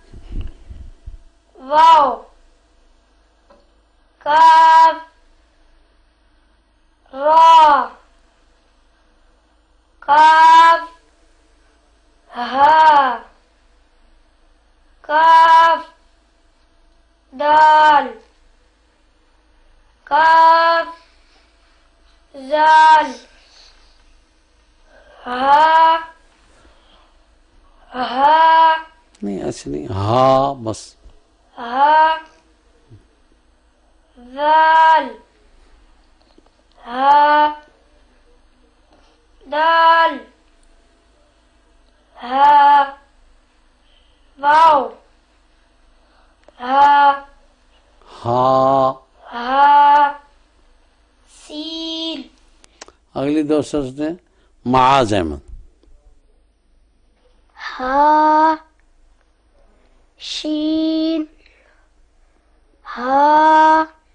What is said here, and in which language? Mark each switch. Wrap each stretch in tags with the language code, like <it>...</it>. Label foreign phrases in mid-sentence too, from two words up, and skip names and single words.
<ur>واو کاف را کاف ہا کاف دال کاف زال ہا ہا نہیں ایسے نہیں. ہاں بس. ہا ذال ہا دال ہا واو ہا ہاں. ہا سین اگلی 2 سطریں معاذ احمد. ہا شین ہا</ur>